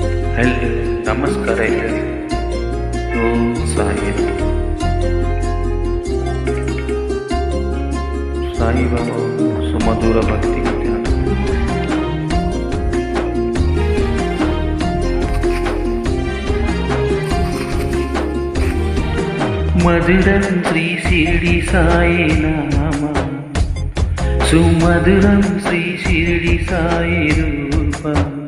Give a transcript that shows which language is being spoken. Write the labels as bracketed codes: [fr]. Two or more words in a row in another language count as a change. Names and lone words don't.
[kn] ಹಲೋ, ನಮಸ್ಕಾರ ಎಲ್ಲರಿಗೂ. ಓಂ ಸಾಯಿ. ಸಾಯಿಬಾಬಾ ಸುಮಧುರ ಭಕ್ತಿ ಧ್ಯಾನ. [te] మధురం శ్రీ షిరిడి సాయి నామ, సుమధురం శ్రీ షిరిడి సాయి రూపం,